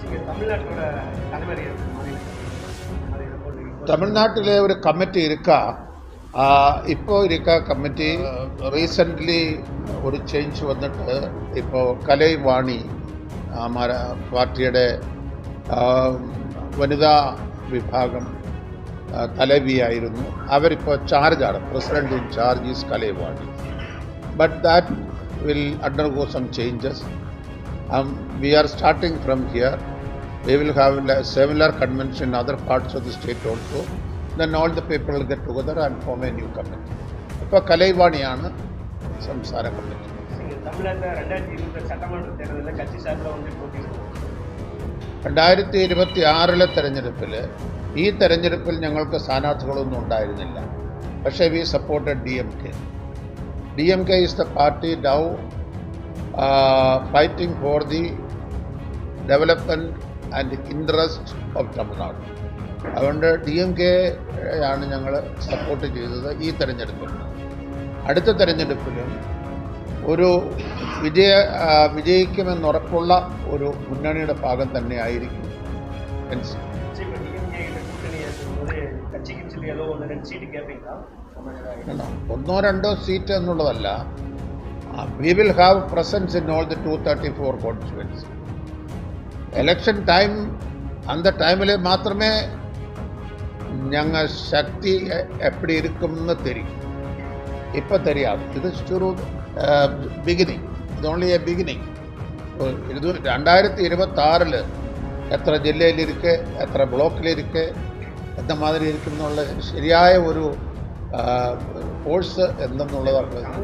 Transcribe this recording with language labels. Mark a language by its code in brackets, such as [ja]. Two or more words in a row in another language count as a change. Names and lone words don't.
[ml] തമിഴ്നാട്ടിലെ ഒരു കമ്മിറ്റി ഇപ്പോൾ [en] committee recently [ml] ഒരു ചേഞ്ച് വന്നിട്ട് ഇപ്പോൾ കലൈവാണി പാർട്ടിയുടെ വനിതാ വിഭാഗം തലവിയായിരുന്നു. അവരിപ്പോൾ ചാർജാണ്, [en] President in charge is Kalaivani. But that will undergo some changes. We are starting from here. We will have a similar convention in other parts of the state also. Then all the people will get together and form a new committee. [ml] ഇപ്പോൾ കലൈവാണിയാണ് സംസ്ഥാന കമ്മിറ്റി. 2026 തെരഞ്ഞെടുപ്പിൽ, ഈ തെരഞ്ഞെടുപ്പിൽ ഞങ്ങൾക്ക് സ്ഥാനാർത്ഥികളൊന്നും ഉണ്ടായിരുന്നില്ല. [en] പക്ഷേ we supported DMK. DMK is the party now fighting for the development and interest of Tamil Nadu. [ml] അതുകൊണ്ട് DMK ആണ് ഞങ്ങൾ സപ്പോർട്ട് ചെയ്തത് ഈ തെരഞ്ഞെടുപ്പിൽ. അടുത്ത തെരഞ്ഞെടുപ്പിലും ഒരു വിജയിക്കുമെന്നുറപ്പുള്ള ഒരു മുന്നണിയുടെ ഭാഗം തന്നെയായിരിക്കും NCP. കക്ഷി ഏതോ 1-2 സീറ്റ് കേൾപ്പിക്കാം ഒന്നോ രണ്ടോ സീറ്റ് എന്നുള്ളതല്ല. [en] We will have presence in all the 234 constituencies. Election time [ta] அந்த டைமில் [ml] മാത്രമേ ഞങ്ങൾ ശക്തി എപ്പടി ഇരിക്കുമെന്ന് தெரியும். [ta] இப்போ தெரியாது. [ml] ഇത് ഒരു ബിഗിനിങ്. [en] ഇത് only a beginning. [ml] ഇത് 2026 എത്ര ജില്ലയിലിരിക്കെ, എത്ര ബ്ലോക്കിലിരിക്കെ, എന്ന മാതിരി ഇരിക്കും എന്നുള്ള ശരിയായ ഒരു ഫോഴ്സ് എന്തെന്നുള്ളതാണ്.